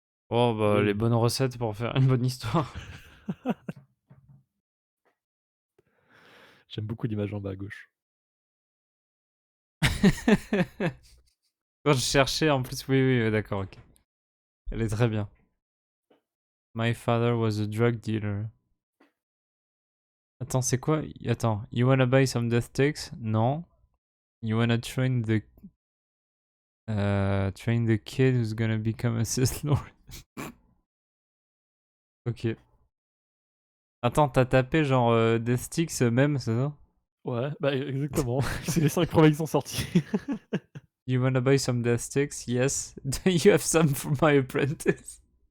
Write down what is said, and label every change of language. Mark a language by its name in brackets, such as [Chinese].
[French] Oh, bah, les Et bonnes recettes pour faire une bonne histoire. j'aime beaucoup l'image en bas à gauche. Quand je cherchais, en plus, oui, oui, ouais, d'accord, ok. Elle est très bien. [English] My father was a drug dealer. [French] Attends, c'est quoi? [English] Attends, you wanna buy some death sticks? Non. You wanna train the kid who's gonna become a Sith Lord? [French] Ok. Attends, t'as tapé genre death sticks même, c'est ça? Ouais, bah exactement. C'est les 5 premiers qui sont sortis. [English] You wanna buy some death sticks? Yes. Do you have some for my apprentice?